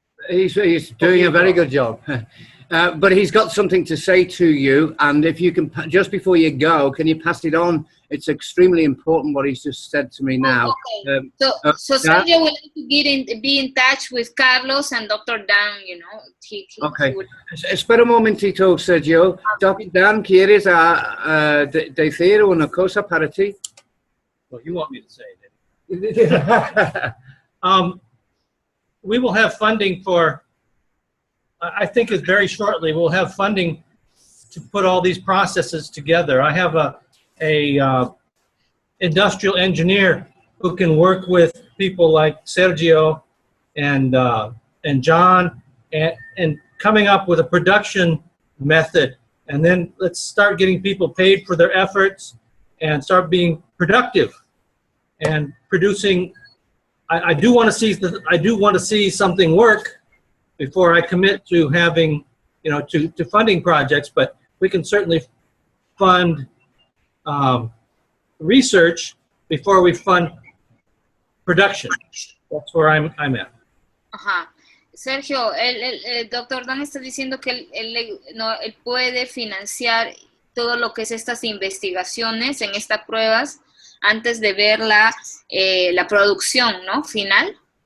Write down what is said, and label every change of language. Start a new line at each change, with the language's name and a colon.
English: He's doing a very good job. But he's got something to say to you, and if you can, just before you go, can you pass it on? It's extremely important what he's just said to me now. Okay. So Sergio will have to be in touch with Carlos and Dr. Dan, Okay. He would...
Spanish: Espera un momentito, Sergio. Dr. Dan, ¿quieres decir una cosa para ti?
English: Well, you want me to say it. We will have funding for, I think it's very shortly, we'll have funding to put all these processes together. I have a industrial engineer who can work with people like Sergio and John and coming up with a production method. And then let's start getting people paid for their efforts and start being productive and producing. I do want to see something work before I commit to having, to funding projects, but we can certainly fund research before we fund production. That's where I'm at. Ajá.
Spanish: Sergio, el doctor Dan está diciendo que él puede financiar todo lo que es estas investigaciones en estas pruebas antes de ver la producción, ¿no? Final.